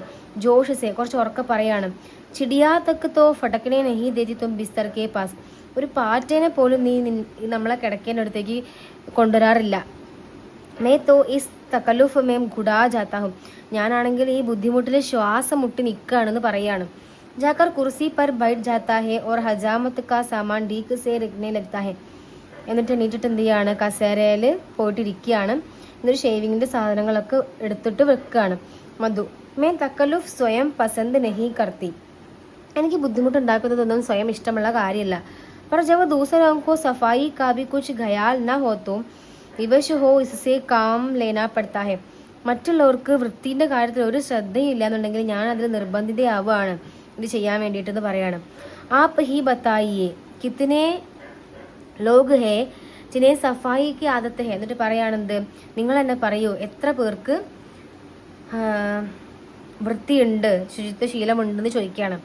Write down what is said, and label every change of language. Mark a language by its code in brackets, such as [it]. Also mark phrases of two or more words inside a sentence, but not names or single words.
[hi] जोश से, [ml] കുറച്ച് ഉറക്കെ പറയാണ്. [hi] चिड़िया तक तो फटकने नहीं देती तुम बिस्तर के पास, [ml] ഒരു പാറ്റേനെ പോലും നീ നമ്മളെ കിടക്കേൻ്റെ അടുത്തേക്ക് കൊണ്ടുവരാറില്ല. [hi] मैं तो इस तकल्लुफ़ में गड़ा जाता हूँ, [ml] ഞാനാണെങ്കിൽ ഈ ബുദ്ധിമുട്ടിൽ ശ്വാസം മുട്ടി നിൽക്കുകയാണെന്ന് പറയാണ്. [hi] जाकर कुर्सी पर बैठ जाता है और हजामत का सामान डीक से रखने लगता है. [ml] എന്നിട്ട് എണീറ്റിട്ട് എന്ത് ചെയ്യാണ്, കസേരയിൽ പോയിട്ടിരിക്കുകയാണ്. എന്നിട്ട് ഷേവിങ്ങിൻ്റെ സാധനങ്ങളൊക്കെ എടുത്തിട്ട് വെക്കുകയാണ്. [hi] मधु मैं तकल्लुफ़ स्वयं पसंद नहीं करती, [ml] എനിക്ക് ബുദ്ധിമുട്ടുണ്ടാക്കുന്നതൊന്നും സ്വയം ഇഷ്ടമുള്ള കാര്യമല്ല. [hi] पर जब दूसरों को सफाई का भी कुछ ख्याल न हो तो विवश हो इससे काम लेना पड़ता है. [ml] മറ്റുള്ളവർക്ക് വൃത്തിൻ്റെ കാര്യത്തിൽ ഒരു ശ്രദ്ധയില്ല എന്നുണ്ടെങ്കിൽ ഞാൻ അതിൽ നിർബന്ധിതയാവുകയാണ് ഇത് ചെയ്യാൻ വേണ്ടിയിട്ടെന്ന് പറയാണ്. [hi] आप ही बताइए कितने लोग हैं जिन्हें सफ़ाई की आदत है. [ml] എന്നിട്ട് പറയാണെന്ത്, നിങ്ങൾ എന്നെ പറയൂ, എത്ര പേർക്ക് വൃത്തിയുണ്ട്, ശുചിത്വ ശീലമുണ്ടെന്ന് ചോദിക്കുകയാണ്.